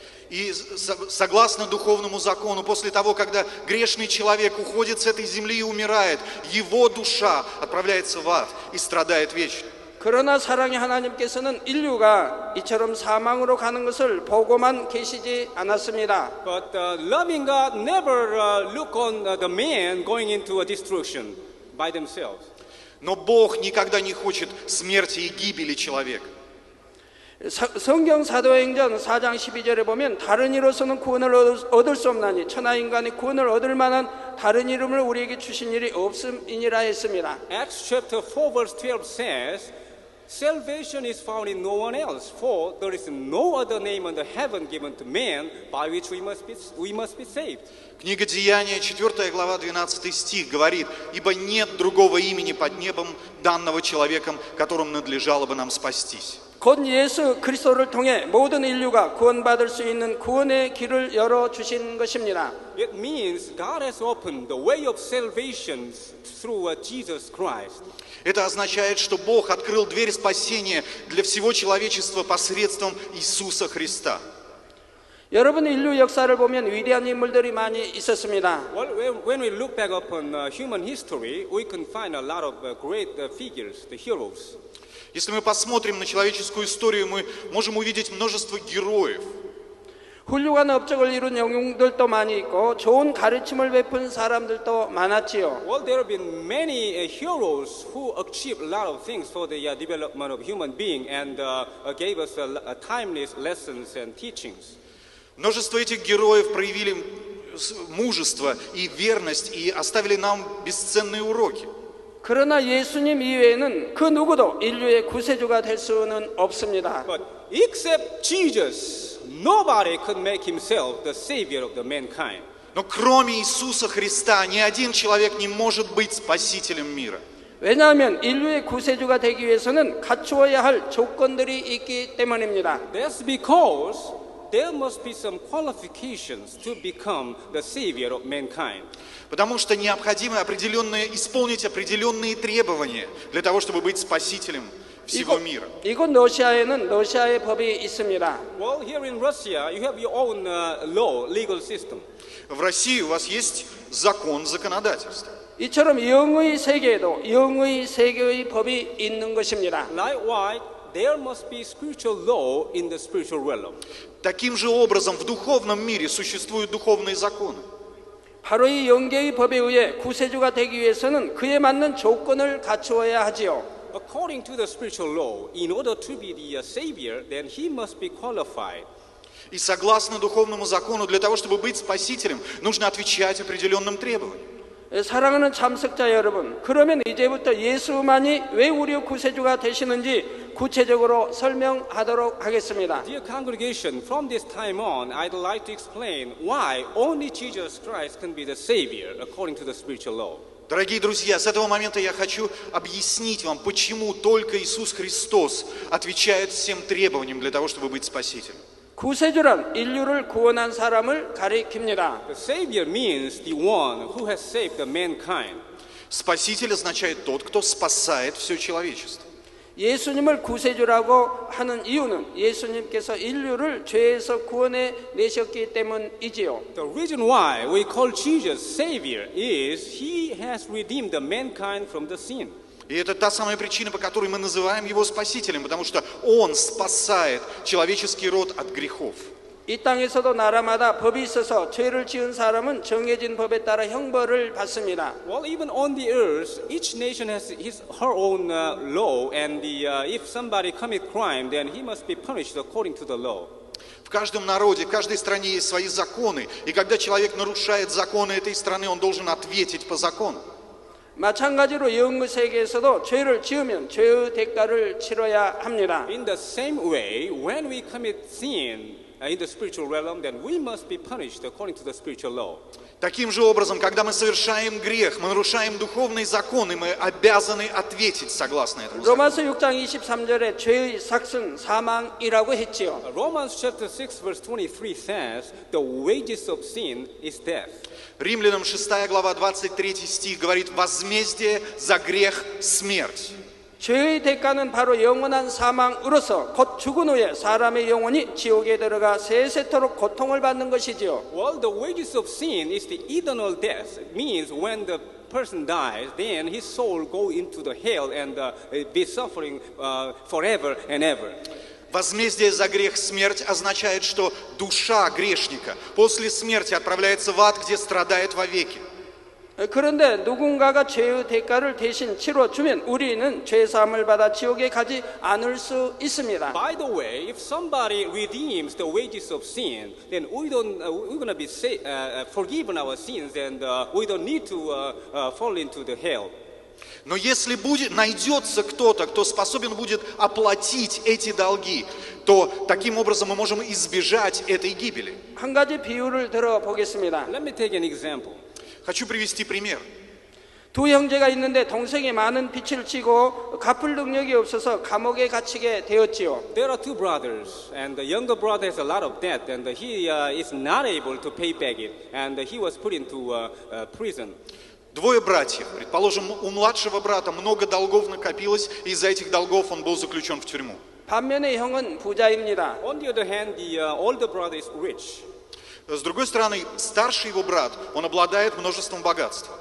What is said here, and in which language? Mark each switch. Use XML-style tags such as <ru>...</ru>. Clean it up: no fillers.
<ru>И согласно духовному закону, после того, когда грешный человек уходит с этой земли и умирает, его душа отправляется в ад и страдает вечно.</ru> <ko>그러나 사랑의 하나님께서는 인류가 이처럼 사망으로 가는 것을 보고만 계시지 않았습니다.</ko> <en>But loving God never look on the man going into a destruction by themselves.</en> <ru>Но Бог никогда не хочет смерти и гибели человека.</ru> <ko>성경 사도행전 4장 12절에 보면 다른 이로서는 구원을 얻을 수 없나니 천하 인간이 구원을 얻을 만한 다른 이름을 우리에게 주신 일이 없음이니라 했습니다.</ko> <en>Acts chapter 4 verse 12 says, Salvation is found in no one else, for there is no other name under heaven given to man by which we must be saved.</en> <ru>Книга Деяния, 4 глава, 12 стих говорит: «Ибо нет другого имени под небом, данного человеком, которым надлежало бы нам спастись».</ru> <ko>곧 예수 그리스도를 통해 모든 인류가 구원받을 수 있는 구원의 길을 열어주신 것입니다.</ko> <en>It means God has opened the way of salvation through Jesus Christ.</en> <ru>Это означает, что Бог открыл дверь спасения для всего человечества посредством Иисуса Христа.</ru> <ko>여러분 인류 역사를 보면 위대한 인물들이 많이 있었습니다.</ko> <en>Well, when we look back upon human history, we can find a lot of great figures, the heroes.</en> <ru>Если мы посмотрим на человеческую историю, мы можем увидеть множество героев.</ru> <ko>훌륭한 업적을 이룬 영웅들도 많이 있고 좋은 가르침을 베푼 사람들도 많았지요.</ko> <en>Well, there have been many heroes who achieved a lot of things for the development of human being and gave us timeless lessons and teachings.</en> <ru>Множество этих героев проявили мужество и верность и оставили нам бесценные уроки.</ru> <ko>그러나 예수님 이외에는 그 누구도 인류의 구세주가 될 수는 없습니다.</ko> <en>But except Jesus, nobody could make himself the savior of the mankind.</en> <ru>Но кроме Иисуса Христа ни один человек не может быть спасителем мира.</ru> <ko>왜냐하면 인류의 구세주가 되기 위해서는 갖추어야 할 조건들이 있기 때문입니다.</ko> <en>That's because there must be some qualifications to become the savior of mankind.</en> <ru>Потому что необходимо исполнить определенные требования для того, чтобы быть спасителем всего мира.</ru> <ko>이곳 러시아에는 러시아의 법이 있습니다.</ko> <en>Well, here in Russia, you have your own law, legal system.</en> <ru>В России у вас есть закон, законодательство.</ru> <ko>이처럼 영의 세계에도 영의 세계의 법이 있는 것입니다.</ko> <en>Likewise, there must be spiritual law in the spiritual realm.</en> <ru>Таким же образом в духовном мире существуют духовные законы.</ru> <ko>바로 이 영계의 법에 의해 구세주가 되기 위해서는 그에 맞는 조건을 갖추어야 하지요.</ko> <en>According to the spiritual law, in order to be the savior, then he must be qualified.</en> <ru>И согласно духовному закону, для того, чтобы быть спасителем, нужно отвечать определенным требованиям.</ru> <ko>사랑하는 참석자 여러분, 그러면 이제부터 예수만이 왜 우리의 구세주가 되시는지 구체적으로 설명하도록 하겠습니다.</ko> <en>Dear congregation, from this time on, I'd like to explain why only Jesus Christ can be the savior according to the spiritual law.</en> <ru>Дорогие друзья, с этого момента я хочу объяснить вам, почему только Иисус Христос отвечает всем требованиям для того, чтобы быть спасителем.</ru> <ko>구세주란 인류를 구원한 사람을 가리킵니다.</ko> <en>The savior means the one who has saved the mankind.</en> <ru>Спаситель означает тот, кто спасает все человечество.</ru> <ko>예수님을 구세주라고 하는 이유는 예수님께서 인류를 죄에서 구원해 내셨기 때문이지요.</ko> <en>The reason why we call Jesus Savior is He has redeemed the mankind from the sin.</en> <ru>И это та самая причина, по которой мы называем Его Спасителем, потому что Он спасает человеческий род от грехов.</ru> <ko>이 땅에서도 나라마다 법이 있어서 죄를 지은 사람은 정해진 법에 따라 형벌을 받습니다.</ko> <en>Well, even on the earth, each nation has her own law, and if somebody commit crime, then he must be punished according to the law.</en> <ru>В каждом народе, в каждой стране есть свои законы, и когда человек нарушает законы этой страны, он должен ответить по закону.</ru> <ko>마찬가지로 영의 세계에서도 죄를 지으면 죄의 대가를 치러야 합니다.</ko> <en>In the same way, when we commit sin in the spiritual realm, then we must be punished according to the spiritual law.</en> <ru>Таким же образом, когда мы совершаем грех, мы нарушаем духовные законы, мы обязаны ответить согласно этому закону.</ru> <ko>로마서 6장 23절에 죄의 삭슨 사망이라고 했지요.</ko> <en>Romans chapter 6 verse 23 says, the wages of sin is death.</en> <ru>Римлянам 6 глава 23 стих говорит: возмездие за грех – смерть.</ru> <ko>죄의 대가는 바로 영원한 사망으로서 곧 죽은 후에 사람의 영혼이 지옥에 들어가 세세토록 고통을 받는 것이지요.</ko> <en>Well, the wages of sin is the eternal death. It means when the person dies, then his soul go into the hell and be suffering forever and ever.</en> <ru>Возмездие за грех смерть означает, что душа грешника после смерти отправляется в ад, где страдает вовеки.</ru> <ko>그런데 누군가가 죄의 대가를 대신 치러주면 우리는 죄사함을 받아 지옥에 가지 않을 수 있습니다.</ko> <en>By the way, if somebody redeems the wages of sin, then we're gonna be forgiven our sins, and we don't need to fall into the hell.</en> <ru>Но если найдется кто-то, кто способен будет оплатить эти долги, то таким образом мы можем избежать этой гибели.</ru> <ko>한 가지 비유를 들어보겠습니다.</ko> <en>Let me take an example.</en> <ru>Хочу привести пример.</ru> <ko>두 형제가 있는데 동생이 많은 빚을 지고 갚을 능력이 없어서 감옥에 갇히게 되었지요.</ko> <en>There are two brothers, and the younger brother has a lot of debt, and he is not able to pay back it, and he was put into prison.</en> <ru>Двое братьев. Предположим, у младшего брата много долгов накопилось, и из-за этих долгов он был заключен в тюрьму.</ru> <ko>반면에 형은 부자입니다.</ko> <en>On the other hand, the older brother is rich.</en> <ru>С другой стороны, старший его брат, он обладает множеством богатства.</ru>